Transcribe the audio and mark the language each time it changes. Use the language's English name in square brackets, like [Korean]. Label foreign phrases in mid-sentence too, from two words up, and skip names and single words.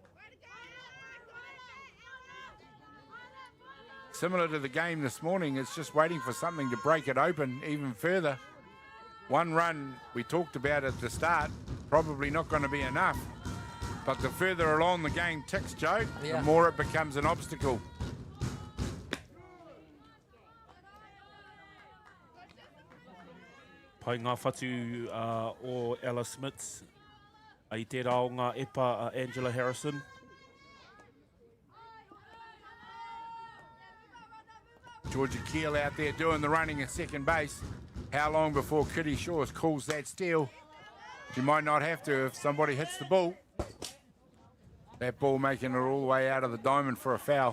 [English] Similar to the game this morning, it's just waiting for something to break it open even further. 1 run we talked about at the start, probably not going to be enough. But the further along the game ticks, Joe, the more it becomes an obstacle. [Māori] Pai ngā whatu o Ella Smiths. I te rao ngā epa Angela Harrison. [English] Georgia Keel out there doing the running at second base. How long before Kitty Shaw calls that steal? She might not have to if somebody hits the ball. That ball making it all the way out of the diamond for a foul.